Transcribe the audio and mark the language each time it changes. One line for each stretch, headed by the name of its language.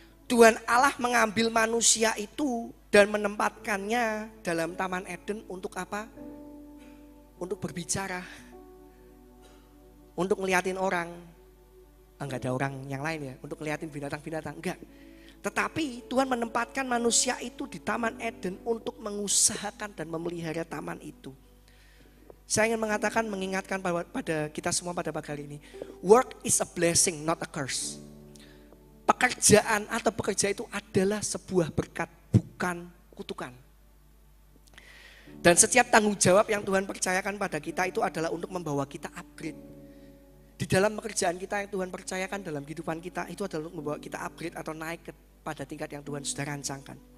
Indonesian: Tuhan Allah mengambil manusia itu dan menempatkannya dalam Taman Eden untuk apa? Untuk berbicara. Untuk ngeliatin orang. Enggak ada orang yang lain ya, untuk ngeliatin binatang-binatang, enggak. Tetapi Tuhan menempatkan manusia itu di Taman Eden untuk mengusahakan dan memelihara taman itu. Saya ingin mengatakan, mengingatkan pada kita semua pada pagi hari ini.
English: Work is a blessing, not a curse.
Indonesian: Pekerjaan atau pekerja itu adalah sebuah berkat, bukan kutukan. Dan setiap tanggung jawab yang Tuhan percayakan pada kita itu adalah untuk membawa kita upgrade. Di dalam pekerjaan kita yang Tuhan percayakan dalam kehidupan kita itu adalah untuk membawa kita upgrade atau naik pada tingkat yang Tuhan sudah rancangkan.